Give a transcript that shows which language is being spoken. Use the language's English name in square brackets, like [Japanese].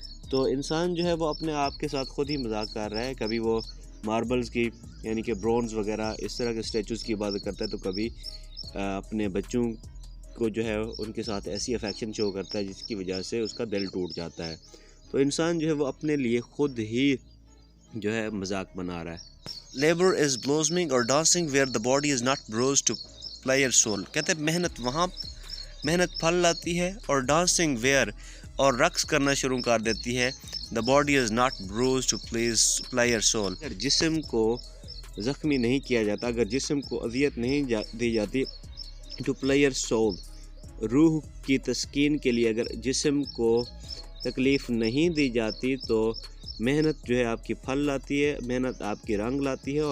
[Urdu] تو انسان جو ہے وہ اپنے آپ کے ساتھ خود ہی مذاق کر رہا ہے, کبھی وہ ماربلز کی یعنی کہ برونز وغیرہ اس طرح کے اسٹیچوز کی عبادت کرتا ہے, تو کبھی اپنے بچوں کو جو ہے ان کے ساتھ ایسی افیکشن شو کرتا ہے جس کی وجہ سے اس کا دل ٹوٹ جاتا ہے. تو انسان جو ہے وہ اپنے لیے خود ہی جو ہے مذاق بنا رہا ہے. [English] Labor is blossoming or dancing where the body is not bruised to play your soul. [Urdu] کہتے ہیں محنت وہاں محنت پھل لاتی ہے, اور ڈانسنگ ویئر اور رقص کرنا شروع کر دیتی ہے, [English] the body is not bruised to play your soul. [Urdu] اگر جسم کو زخمی نہیں کیا جاتا, اگر جسم کو اذیت نہیں دی جاتی, [English] to play your soul, [Urdu] روح کی تسکین کے لیے اگر جسم کو تکلیف نہیں دی جاتی تو محنت جو ہے آپ کی پھل لاتی ہے, محنت آپ کی رنگ لاتی ہے.